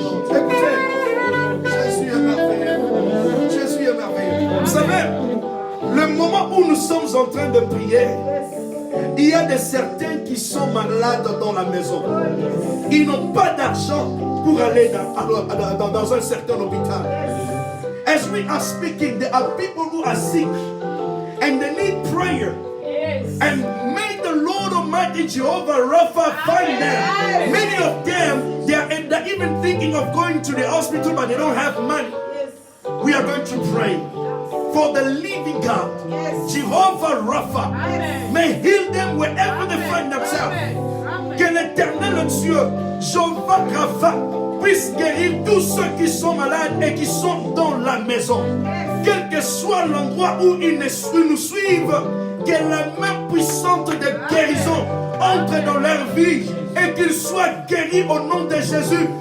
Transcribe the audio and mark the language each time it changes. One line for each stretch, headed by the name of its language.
French: Écoutez, Jésus est merveilleux. Jésus est merveilleux. Vous savez, le moment où nous sommes en train de prier, il y a des certains qui sont malades dans la maison. Ils n'ont pas d'argent pour aller dans un certain hôpital.
English: As we are speaking, there are people who are sick and they need prayer. And may the Lord Almighty Jehovah Rapha find them. Many of them, they're even thinking of going to the hospital, but they don't have money. We are going to pray. for the living God, Jehovah Rapha, may heal them wherever they find themselves.
French: Que l'éternel Dieu, Jehovah Rapha, puisse guérir tous ceux qui sont malades et qui sont dans la maison. Quel que soit l'endroit où ils nous suivent, que la main puissante de guérison entre dans leur vie et qu'ils soient guéris au nom de Jésus.